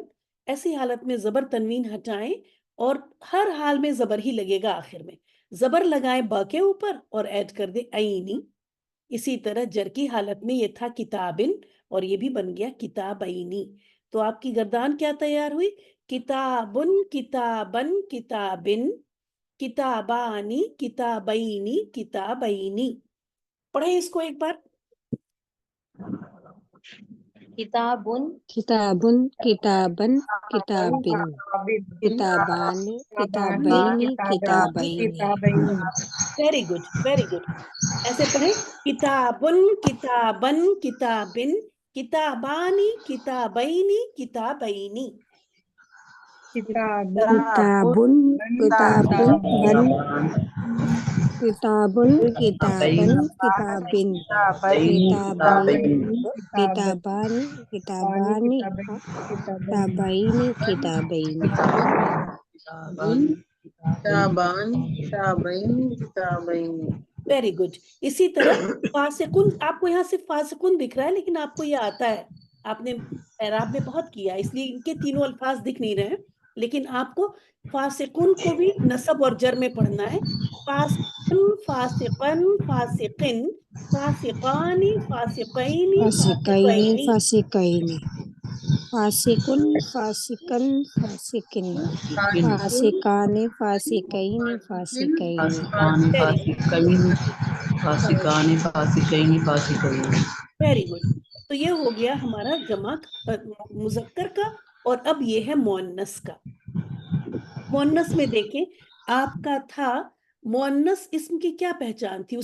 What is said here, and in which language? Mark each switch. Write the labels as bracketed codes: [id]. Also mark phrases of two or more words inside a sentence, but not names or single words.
[ur] ایسی حالت میں زبر تنوین ہٹائیں اور ہر حال میں زبر ہی لگے گا آخر میں. زبر لگائیں با کے اوپر اور ایڈ کر دیں عینی. اسی طرح جر کی حالت میں یہ تھا کتابن اور یہ بھی بن گیا کتابینی. تو آپ کی گردان کیا تیار ہوئی؟ [ar] کتابن کتابن کتابن کتابانی کتابینی کتابینی. [ur] پڑھیں اس کو ایک بار. [ar] کتابن کتابن کتابن کتابن کتابانی کتابینی کتابینی. [en] very good very good. [ur] ایسے پڑھیں [ar] کتابن کتابن کتابن کتابانی کتابینی کتابینی. کتابن کتابن بن کتابن کتابن کتابن کتابین کتابان کتابانی کتابینی کتابینی. کتابان کتابین کتابین. [en] very good. [ur] اسی طرح فاسقن، آپ کو یہاں صرف فاسقن دکھ رہا ہے لیکن آپ کو یہ آتا ہے، آپ نے اعراب میں بہت کیا اس لیے ان کے تینوں الفاظ دکھ نہیں رہے ہیں، لیکن آپ کو فاسقن کو بھی نصب اور جر میں پڑھنا ہے. [ar] فاسقن فاسقن فاسقن فاسقانی فاسقینی فاسقینی فاسقینی. فاسقینی فاسقن فاسقن فاسقن فاسقان فاسقین فاسقین. [en] very good. [ur] تو یہ ہو گیا ہمارا جمع مذکر کا، اور اب یہ ہے مؤنث کا. مؤنث میں دیکھیں آپ کا تھا مؤنث اسم کی کیا پہچان تھی؟